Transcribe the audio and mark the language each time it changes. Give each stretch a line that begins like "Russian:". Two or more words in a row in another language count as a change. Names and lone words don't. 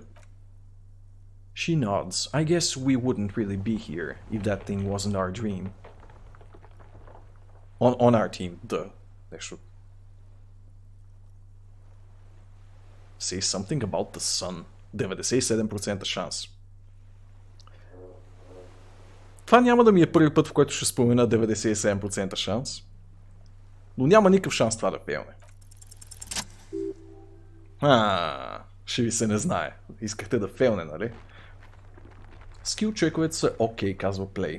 English: She nods. I guess we wouldn't really be here if that thing wasn't our dream. On our team, duh. Say something about the sun.
Bulgarian: 97% шанс. Това няма да ми е първи път, в който ще спомена 97% шанс. Но няма никакъв шанс това да пееме. Ще ви се не знае. Искахте да фейлне, нали? Скил чековете са окей, казва Play.